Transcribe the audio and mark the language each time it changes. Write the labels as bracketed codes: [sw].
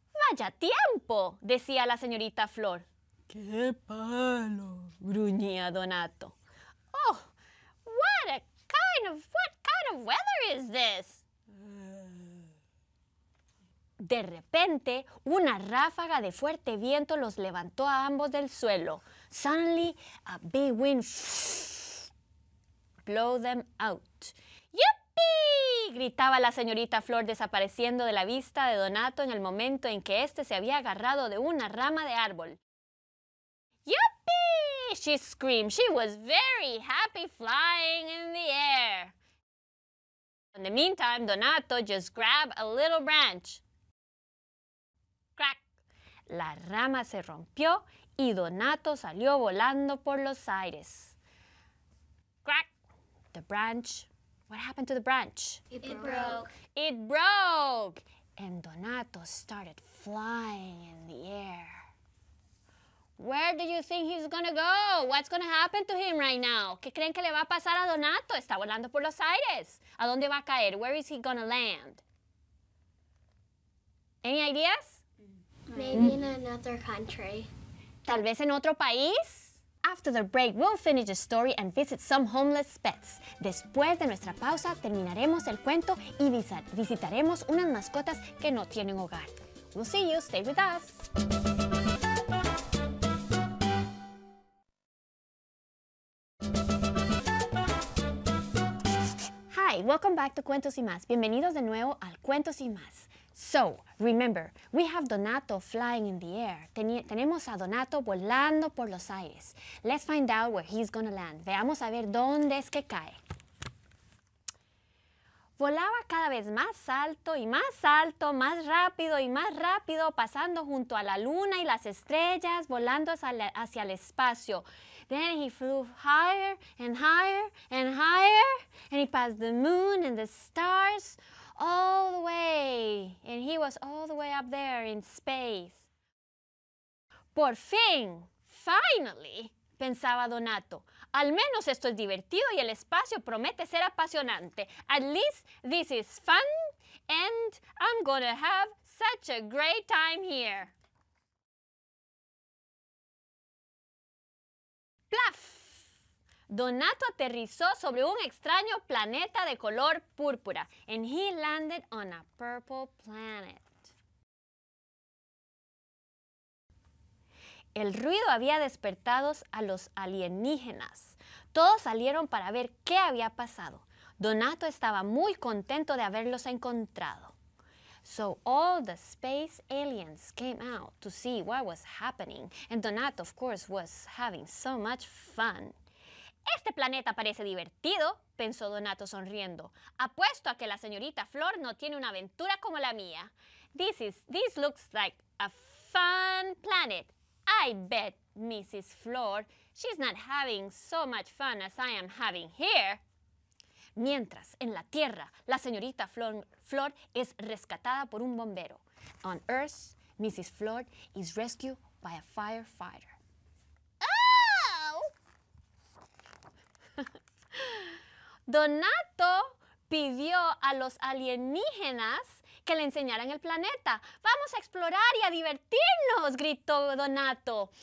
[es] ¡Vaya tiempo!, decía la señorita Flor. ¡Qué palo!, gruñía Donato. [en] Oh, what a kind kind of weather is this? [es] De repente, una ráfaga de fuerte viento los levantó a ambos del suelo. [en] Suddenly, a big wind blew them out. ¡Yuppie! [es] Gritaba la señorita Flor desapareciendo de la vista de Donato en el momento en que éste se había agarrado de una rama de árbol. [en] ¡Yuppie! She screamed. She was very happy flying in the air. In the meantime, Donato just grabbed a little branch. Crack. [es] La rama se rompió y Donato salió volando por los aires. [en] Crack. The branch. What happened to the branch? It broke. It broke. And Donato started flying in the air. Where do you think he's gonna go? What's gonna happen to him right now? [es] ¿Qué creen que le va a pasar a Donato? Está volando por los aires. ¿A dónde va a caer? [en] Where is he gonna land? Any ideas? Maybe in another country. [es] Tal vez en otro país. [en] After the break, we'll finish the story and visit some homeless pets. [es] Después de nuestra pausa, terminaremos el cuento y visitaremos unas mascotas que no tienen hogar. [en] We'll see you. Stay with us. Hi, welcome back to Cuentos y Más. [es] Bienvenidos de nuevo al Cuentos y Más. [en] So, remember, we have Donato flying in the air. [es] Tenemos a Donato volando por los aires. [en] Let's find out where he's gonna land. [es] Veamos a ver dónde es que cae. Volaba cada vez más alto, más rápido y más rápido, pasando junto a la luna y las estrellas, volando hacia el espacio. [en] Then he flew higher and higher and higher, and he passed the moon and the stars all the way, and he was all the way up there in space. [es] Por fin, finally, pensaba Donato. Al menos esto es divertido y el espacio promete ser apasionante. [en] At least this is fun, and I'm gonna have such a great time here. [es] ¡Plaf! Donato aterrizó sobre un extraño planeta de color púrpura, [en] and he landed on a purple planet. [es] El ruido había despertado a los alienígenas. Todos salieron para ver qué había pasado. Donato estaba muy contento de haberlos encontrado. So all the space aliens came out to see what was happening, and Donato, of course, was having so much fun. Este planeta parece divertido, pensó Donato sonriendo. Apuesto a que la señorita Flor no tiene una aventura como la mía. [en] This looks like a fun planet. I bet Mrs. Flor, she's not having so much fun as I am having here. [es] Mientras, en la Tierra, la señorita Flor es rescatada por un bombero. [en] On Earth, Mrs. Flor is rescued by a firefighter. [es] Donato pidió a los alienígenas que le enseñaran el planeta. ¡Vamos a explorar y a divertirnos!, gritó Donato.